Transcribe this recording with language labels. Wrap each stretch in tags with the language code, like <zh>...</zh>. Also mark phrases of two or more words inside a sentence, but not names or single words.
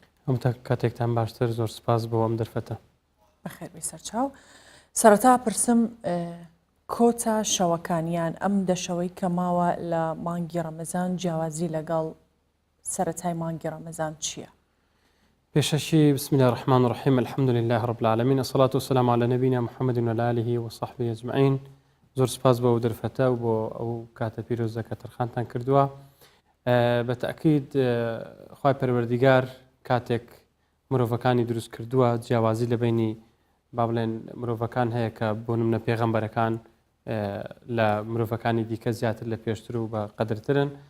<ckb>کاتێکتان باشتر، زۆر سپاس بۆ ئەم دەرفەتە. بەخێر بێ سەرچاو. سەرەتا پرسم کۆتا شەوەکانیان ئەم دەشەوەی کە ماوە لە مانگی ڕەمەزان جیاوازی لەگەڵ سەرەتای مانگی ڕەمەزان چییە؟</ckb> <ar>پێشەشی بسم الله الرحمن الرحیم الحمد لله رب العالمین الصلاة والسلام على نبينا محمد وعلى آله وصحبه أجمعين.</ar> <ckb>زۆر سپاس بۆ ئەو دەرفەتە و بۆ ئەو کاتە پیرۆزە کە تەرخانتان کردووە. بە تەئکید خوای پەروەردیگار کاتێک مرۆڤەکانی دروست کردووە جیاوازی لە بینی با بڵێن مرۆڤەکان هەیە کە بۆ نمونە پێغەمبەرەکان لە مرۆڤەکانی دیکە زیاتر لە پێشتر و بە قەدرترن.</ckb>